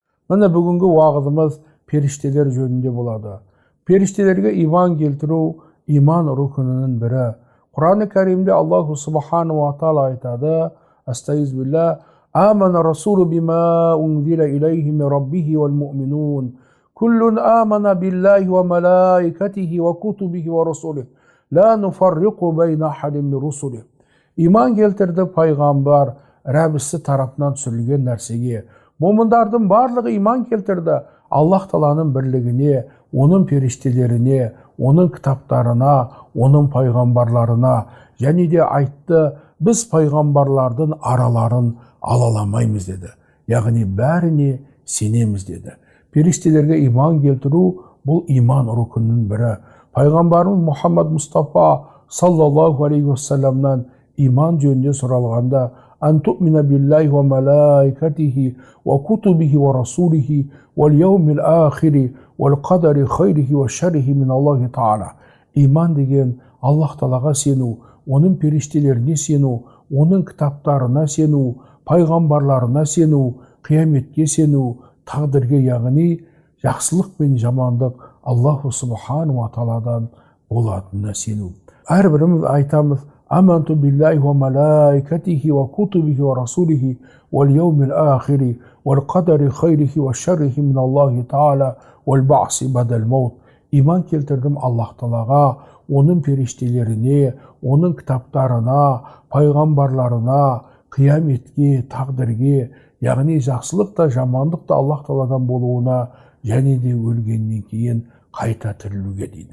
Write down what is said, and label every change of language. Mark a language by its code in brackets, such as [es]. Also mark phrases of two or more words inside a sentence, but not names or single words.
[kk] Міне бүгінгі уағызымыз періштелер жөнінде болады. Періштелерге иман келтіру иман рукынының бірі. Құран-ы Кәрімде [ar] الله سبحانه وتعالى [kk] айтады: Астағфируллах, [ar] آمن الرسول بما أنزل إليه من ربه والمؤمنون. كل آمن بالله وملائكته وكتبه ورسله. لا نفرق بين أحد من رسله. [kk] Иман келтірді пайғамбар Рәбісі тарапынан түсірілген нәрсеге. Момындардың барлығы иман келтірді Аллах Тааланың бірлігіне, оның періштелеріне, оның кітаптарына, оның пайғамбарларына, және де айтты, біз пайғамбарлардың араларын алаламаймыз деді. Яғни бәріне сенеміз деді. Періштелерге иман келтіру бұл иман рукынының бірі. Пайғамбарымыз Мұхаммад Мұстафа [ar] صلى الله عليه وسلم [kk] иман жөнінде сұралғанда: [ar] أن تؤمن بالله وملائكته وكتبه ورسوله واليوم الآخر والقدر خيره وشره من الله تعالى. [kk] Иман деген Аллах Таалаға сену, оның періштелеріне сену, оның кітаптарына сену, пайғамбарларына сену, қияметке сену, тағдырге, яғни жақсылық пен жамандық [ar] الله سبحانه وتعالى [kk] болатынына сену. Әрбіріміз айтамыз: [ar] آمنت بالله وملائكته وكتبه ورسوله واليوم الآخر والقدر خيره وشره من الله تعالى والبعث بعد الموت. [kk] İman келтірдім Аллах Таалаға, оның періштелеріне, оның кітаптарына, пайғамбарларына, қияметке, тағдырге, яғни жақсылық та жамандық та Аллах Тааладан болуына, және де өлгеннен кейін қайта тірілуге дейді.